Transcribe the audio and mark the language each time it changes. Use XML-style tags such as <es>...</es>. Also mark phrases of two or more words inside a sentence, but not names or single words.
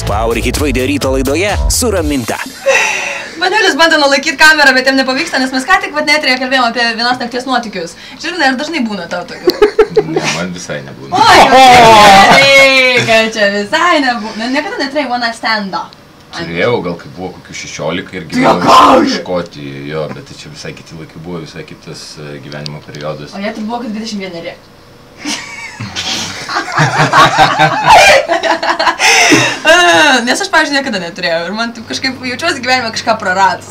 <lt>Power Hit Radio ryto laidoje su Raminta. Maniulis bando nulaikyti kamerą, bet jam nepavyksta, nes mes ką tik neturėjome kalbėjom apie vienos nakties nuotykius. Žilvinai, ar dažnai būna tau tokių? Ne, man visai nebūna. Oi, kad čia visai nebūna. Niekada neturėjai</lt> <en>one night stand'o.</en> <lt>Turėjau, gal kai buvo kokių 16 ir gyvenau Škotijoje, jo, bet tai čia visai kiti laikai buvo, visai kitas gyvenimo periodas. O jie tai buvo kaip 21. Nes aš, pavyzdžiui, niekada neturėjau ir man kažkaip jaučiuosi gyvenime kažką praradus.</lt>